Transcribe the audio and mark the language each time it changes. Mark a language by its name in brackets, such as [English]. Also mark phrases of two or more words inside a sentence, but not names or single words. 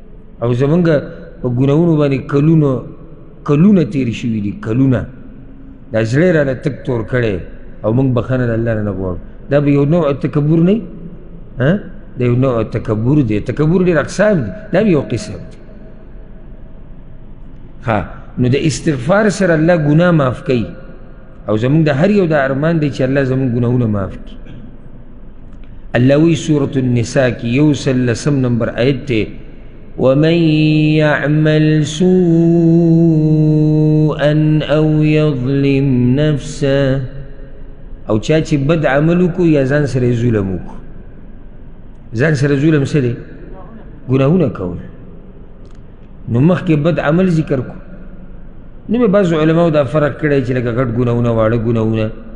[Pashto] او زمونږ په ګناهونو باندې کلونه کلونه تیر شوي دي کلونه دا زړی راله تک تور کړی او موږ بخښنه د الله نه نه غواړو دا به یو نوع تکبر نه دا یو نوع تکبر دی تکبر ډېر اقسام دي دا به یو قسم دی نو د استغفار سره الله ګناه معاف کوي او زمونږ د هر یو دا ارمان دی چې الله زمونږ ګناهونه معاف کړي الله وی سورة النساء کی 113 نمبر آیت تے [Arabic] وَمَن يَعْمَلْ سُوءًا أَوْ يَظْلِمْ نَفْسَهُ [Pashto] او چاچی بد عملو کو یا ځان سره ظلمو کو ځان سره ظلم څه دی ګناهونه کول نو مخکې بد عمل ذکر کو نو به بعضو علماو دا فرق کړی چې لکه غټ ګناهونه واړه ګناهونه